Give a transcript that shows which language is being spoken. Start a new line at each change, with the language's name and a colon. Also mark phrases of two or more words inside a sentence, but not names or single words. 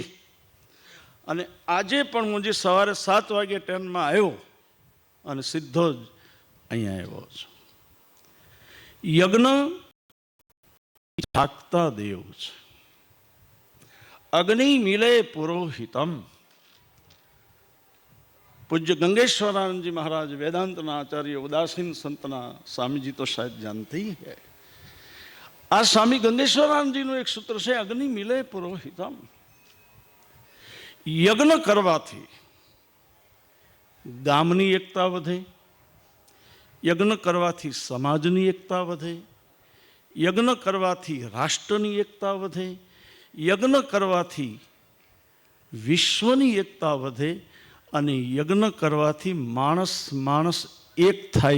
Gujarati: અને આજે પણ હું જે સવારે 7 વાગે ટ્રેનમાં આવ્યો અને સીધો જ અહીંયા આવ્યો છું. યજ્ઞ જાગતા દેવ છે.
Sanskrit: अग्नि मिले पुरोहितम.
Gujarati: પૂજ્ય ગંગેશ્વરાનંદ જી મહારાજ વેદાંતના આચાર્ય ઉદાસીન સંતના સ્વામી જી
Hindi: तो शायद जानते ही है.
Gujarati: આ સ્વામી ગંગેશ્વરાનંદ જી નું એક સૂત્ર છે,
Sanskrit: अग्नि मिले पुरोहितम.
Gujarati: યજ્ઞ કરવાથી ગામની એકતા વધે, યજ્ઞ કરવાથી સમાજની એકતા વધે, યજ્ઞ કરવાથી રાષ્ટ્રની એકતા વધે, યજ્ઞ કરવાથી વિશ્વની એકતા વધે અને યજ્ઞ કરવાથી માણસ માણસ એક થાય.